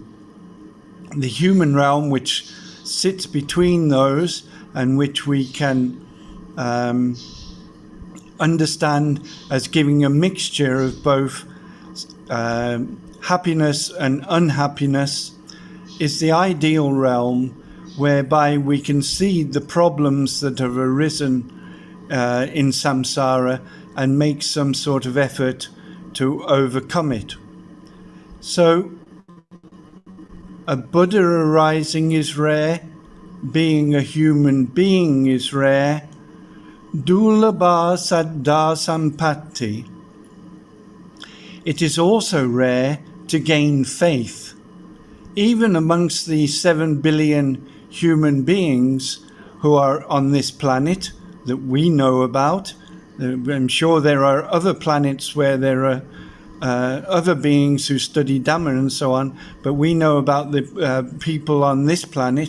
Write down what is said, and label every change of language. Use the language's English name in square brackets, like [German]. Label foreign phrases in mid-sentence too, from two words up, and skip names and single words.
[English] The human realm, which sits between those and which we can understand as giving a mixture of both happiness and unhappiness, is the ideal realm whereby we can see the problems that have arisen in samsara and make some sort of effort to overcome it. So a Buddha arising is rare, being a human being is rare. [Pali] Dulabha saddha sampatti. [English] It is also rare to gain faith. Even amongst the 7 billion human beings who are on this planet that we know about, I'm sure there are other planets where there are other beings who study Dhamma and so on, but we know about the people on this planet.